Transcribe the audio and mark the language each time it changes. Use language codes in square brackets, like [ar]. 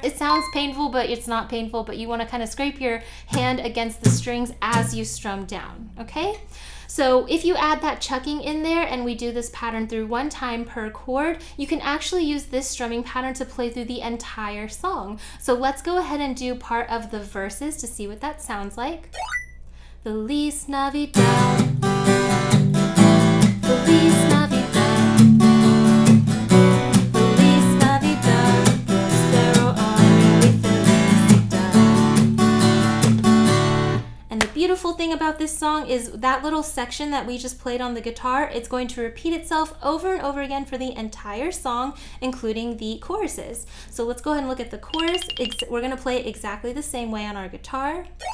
[en] It sounds painful, but it's not painful, but you want to kind of scrape your hand against the strings as you strum down, okay? So if you add that chucking in there and we do this pattern through one time per chord, you can actually use this strumming pattern to play through the entire song. So let's go ahead and do part of the verses to see what that sounds like. [es] Feliz Navidad, Feliz Navidad, Feliz Navidad, Prospero año y felicidad. [en] And the beautiful thing about about this song is that little section that we just played on the guitar, it's going to repeat itself over and over again for the entire song, including the choruses. So let's go ahead and look at the chorus. We're gonna play it exactly the same way on our guitar.